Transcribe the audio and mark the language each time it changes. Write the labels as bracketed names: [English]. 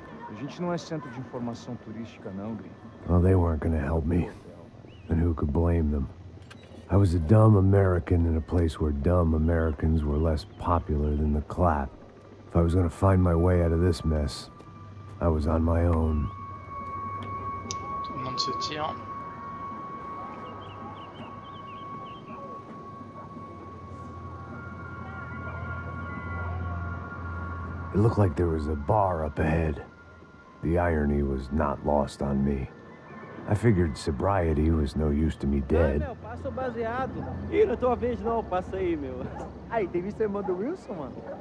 [Portuguese] A gente não é centro de informação turística, não, gringo. [English] Well, they weren't gonna help me. And who could blame them? I was a dumb American in a place where dumb Americans were less popular than the clap. If I was gonna find my way out of this mess, I was on my own. [French] Tout le monde se tire. [English] It looked like there was a bar up ahead. The irony was not lost on me. I figured sobriety was no use to me dead. [Portuguese] Meu, passa o baseado. Ih, não tô a vez não, passa aí, meu. Aí, tem visto a irmã do Wilson, mano?